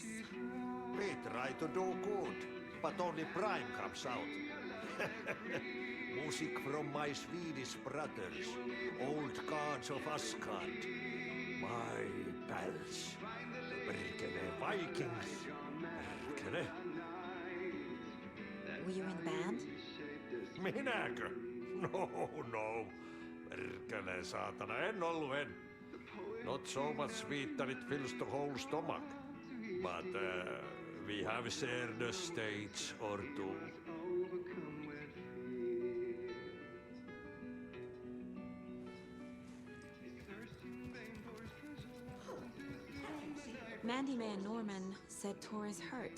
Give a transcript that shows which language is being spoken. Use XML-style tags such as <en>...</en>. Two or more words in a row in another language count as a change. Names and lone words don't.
<en>We try to do good, but only Prime comes out. Music from my Swedish brothers, old gods of Asgard. My pals, the Berkele Vikings. Berkele? Were you in the band?</en> <fi>Minäkö? No. Perkele saatana, en ollut en.</fi> <en>Not so much sweet that it fills the whole stomach. But we have shared a stage or two. Mandy May and Norman said Tor is hurt.</en>